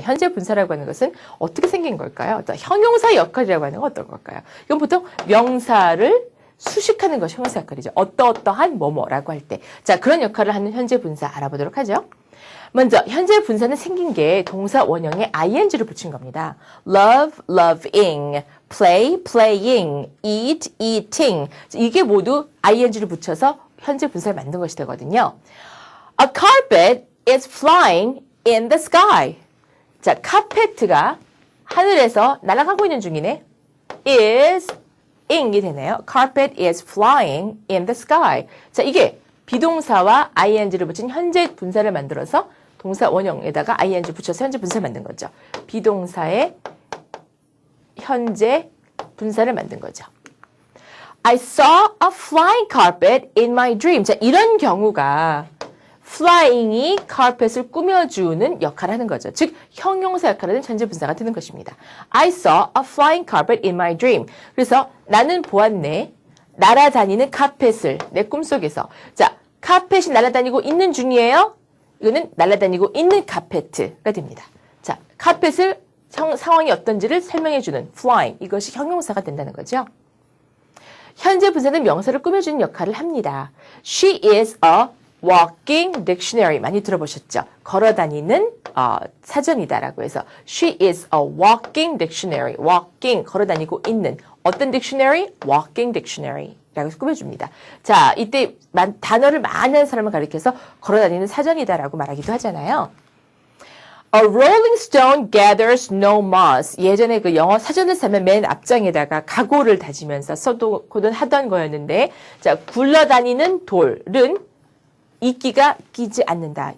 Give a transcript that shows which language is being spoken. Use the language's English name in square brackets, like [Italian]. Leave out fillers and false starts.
[Korean] 현재 분사라고 하는 것은 어떻게 생긴 걸까요? 어떤 형용사 역할이라고 하는 건 어떤 걸까요? 이건 보통 명사를 수식하는 것이 형용사 역할이죠. 어떠어떠한 뭐뭐라고 할 때. 자, 그런 역할을 하는 현재 분사 알아보도록 하죠. 먼저 현재 분사는 생긴 게 동사 원형에 ing를 붙인 겁니다. [English] love, loving, play, playing, eat, eating. [Korean] 이게 모두 ing를 붙여서 현재 분사를 만든 것이 되거든요. [English] A carpet is flying in the sky. [Korean] 자, 카페트가 하늘에서 날아가고 있는 중이네. is in이 되네요. [English] Carpet is flying in the sky. [Korean] 자, 이게 비동사와 ing를 붙인 현재 분사를 만들어서 동사 원형에다가 ing 붙여서 현재 분사를 만든 거죠. 비동사의 현재 분사를 만든 거죠. [English] I saw a flying carpet in my dream. [Korean] 자, 이런 경우가 flying이 carpet을 꾸며주는 역할을 하는 거죠. 즉, 형용사 역할을 하는 현재 분사가 되는 것입니다. [English] I saw a flying carpet in my dream. [Korean] 그래서 나는 보았네. 날아다니는 카펫을 내 꿈속에서. 자, 카펫이 날아다니고 있는 중이에요. 이거는 날아다니고 있는 카페트가 됩니다. 자, 카펫을 상황이 어떤지를 설명해주는 flying. 이것이 형용사가 된다는 거죠. 현재 분사는 명사를 꾸며주는 역할을 합니다. [English] She is a walking dictionary. [Korean] 많이 들어보셨죠? 걸어다니는 사전이다라고 해서 [English] She is a walking dictionary. [Korean] walking, 걸어다니고 있는 어떤 dictionary? walking dictionary. 라고 해서 꾸며줍니다. 자, 이때 단어를 많이 하는 사람을 가리켜서 걸어다니는 사전이다라고 말하기도 하잖아요. [English] A rolling stone gathers no moss. [Korean] 예전에 그 영어 사전을 사면 맨 앞장에다가 각오를 다지면서 써도고는 하던 거였는데, 자, 굴러다니는 돌은 이끼가 끼지 않는다.